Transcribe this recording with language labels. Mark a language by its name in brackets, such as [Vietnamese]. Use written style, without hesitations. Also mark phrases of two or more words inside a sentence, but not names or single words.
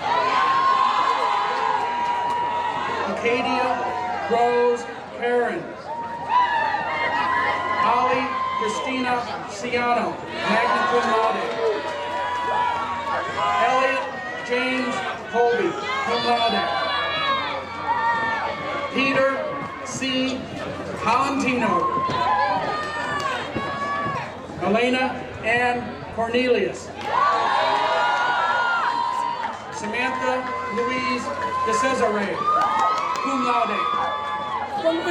[English] Acadia Rose Perrin. Holly Christina Ciano, [Latin] magna cum laude. [English] Elliot James Colby, [Latin] cum laude. [English] Peter C. Valentino. Elena Ann Cornelius. Samantha Louise DeCesare, [Latin] cum laude.